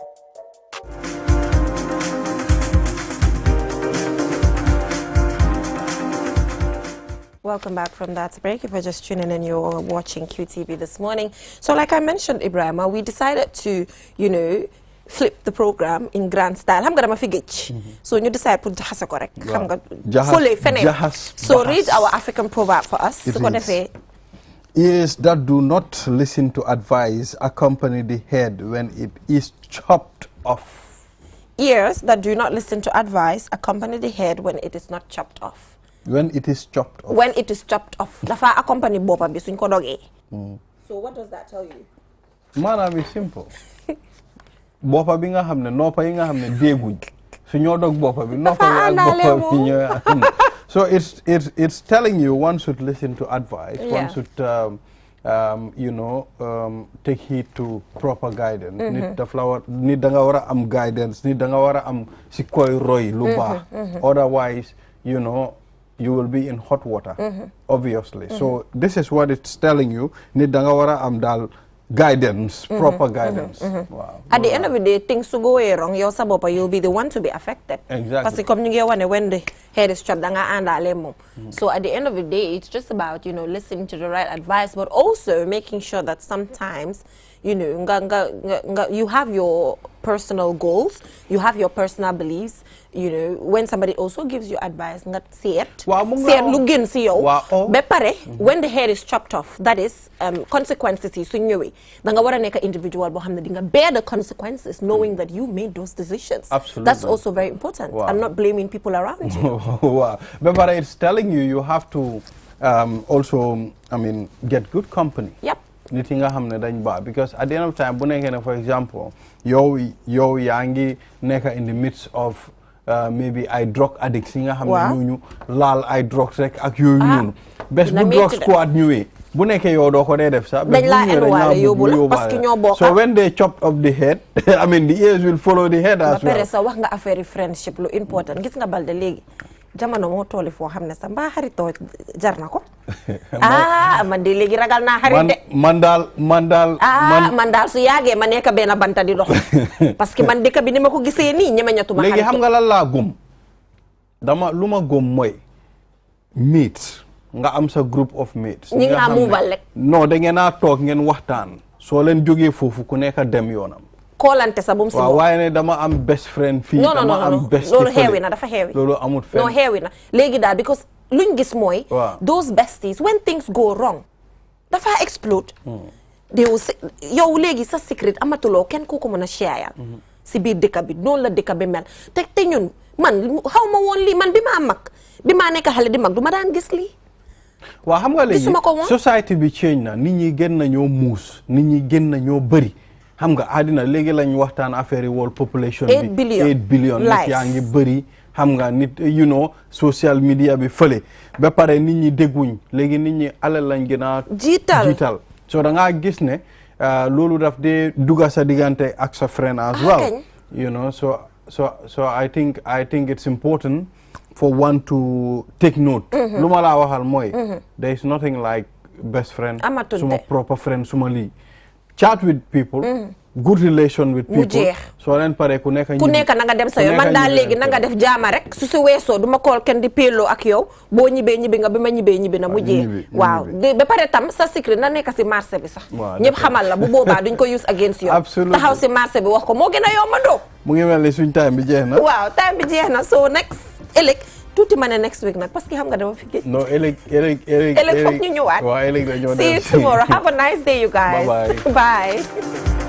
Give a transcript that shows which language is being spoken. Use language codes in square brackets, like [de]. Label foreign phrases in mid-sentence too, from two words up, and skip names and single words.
[en] Welcome back from that break. If you're just tuning in, you're watching QTV this morning. So like I mentioned, Ibrahima, we decided to, you know, flip the program in grand style. [wo] Xam nga dama fi gëj. So ñu decide pour jaxase ko rek. Xam nga fole feneen. [en] So read our African proverb for us. [wo] Su ko defee. [en] Ears that do not listen to advice accompany the head when it is chopped off. Ears that do not listen to advice accompany the head when it is not chopped off. When it is chopped off. When it is chopped off. [wo] Dafa accompany bopa bi suñ ko dogee. [en] So what does that tell you? Maanaam is simple. [wo] Bopa bi nga xam ne noppa yi nga xam ne dégguñ su ñoo dog bopa bi noppa yi ak bopa bi ñoo [en] so it's telling you one should listen to advice. One should you know take heed to proper guidance. [wo] Nit daf la war nit da nga war a am guidance, nit da nga war a am si koy roy lu baax. [en] Otherwise, you know, you will be in hot water, obviously. So this is what it's telling you. [wo] Nit da nga war a am dal guidance, [en] proper guidance. [wo] Wow. [en] At the end of the day, things to go wrong, you'll be the one to be affected. Exactly. Because when the head is chopped, so at the end of the day, it's just about, you know, listening to the right advice, but also making sure that sometimes, you know, you have your personal goals, you have your personal beliefs. You know, when somebody also gives you advice, not say it. [wo] Lu gën si yow. Be pare, [en] when the hair is chopped off, that is consequences [wo] yi su ñëwee. Da nga wara nekk individual boo xam ne di nga [en] bear the consequences, knowing that you made those decisions. Absolutely. That's also very important. Wow. I'm not blaming people around you. Wow. But it's telling you have to also, I mean, get good company. Yep. [wo] Nit yi nga xam ne dañ baax, [en] because at the end of time [wo] bu nekkee ne, [en] for example, [wo] yow yaa ngi nekk [en] in the midst of maybe [wo] ay [en] drug addicts [wo] yi nga xam ne ñooñu laal ay drugs rek ak yooyu noonu. Bés bu [en] drug squad [wo] ñëwee bu nekkee yow doo ko dee def sax. dañ laa enwaale yóbbu la [fr] parce que [wo] ñoo bokk. [en] So when they chop up the head, I mean the ears will follow the head as well. [wo] ba pare sa wax nga affaire friendship lu important gis nga Balde léegi jamono moo tooli foo xam ne sax mbaa xaritoo jar na ko. Man de léegi ragal naa xarit de. man daal su yàggee ma nekk benn banta di dox [fr] parce que [wo] man dëkk bi ni ma ko gisee nii ñemeñatuma xarit. léegi xam nga lan laa gëm lu ma gëm mooy mates nga am sa [en] group of mates. [wo] ñi nga muubal rek. non da ngeen a toog ngeen waxtaan soo leen jógee foofu ku nekk dem yoonam. koolante sa bu mu si waaw waaye ne dama am [en] best friend [wo] fii. dama am best loolu xeewi na dafa xeewi. loolu amut fenn. non xeewi na léegi daal because luñ gis mooy. [en] those besties when things go wrong dafa explode. [wo] yow léegi sa secret amatuloo kenn koo ko mën a share si biir dëkk bi noonu la dëkk bi mel te ñun man xaw ma woon lii man bi maa mag bi maa nekk xale di mag du ma daan gis lii. waaw xam nga léegi society bi change na nit ñi gën na ñoo muus nit ñi gën na ñoo bëri xam nga àddina léegi lañ waxtaan affaire yi [en] world population [wo] bi 8 billion nit yaa ngi bëri xam nga nit [en] you know social media [wo] bi fële ba pare nit ñi dégguñ léegi nit ñi alal lañ gën a jiital so da ngaa gis ne loolu daf dee dugga sa diggante ak sa friend [en] as well you know so I think it's important for one to take note. [wo] lu ma laa waxal mooy. [en] there is nothing like best friend. [wo] suma [en] proper friend [wo] suma lii. [en] chat with people. good relation with people. [wo] soo leen pare ku nekk na nga dem sa yoon man daal léegi na nga def jaama rek su weesoo du ma kool kenn di peeloo ak yow boo ñibbee ñibbi nga bi ma ñibbee na mu jeex. waaw ba pare tam sa secret na nekk si marché bi sax. ñëpp xamal la bu boobaa duñ ko use against yow. [fr] absolument [wo] taxaw si marché bi wax ko moo gën a yombandoo. mu ngi mel ni suñ time bi jeex na. waaw time bi jeex na so next ëllëg tuuti ma ne [en] next week [wo] nag [fr] parce que [wo] xam nga dama fi géej. non ëllëg foog ñu ñëwaat. waaw ëllëg dañoo dem [en] see you tomorrow have a nice day you guys. bye bye. Bye.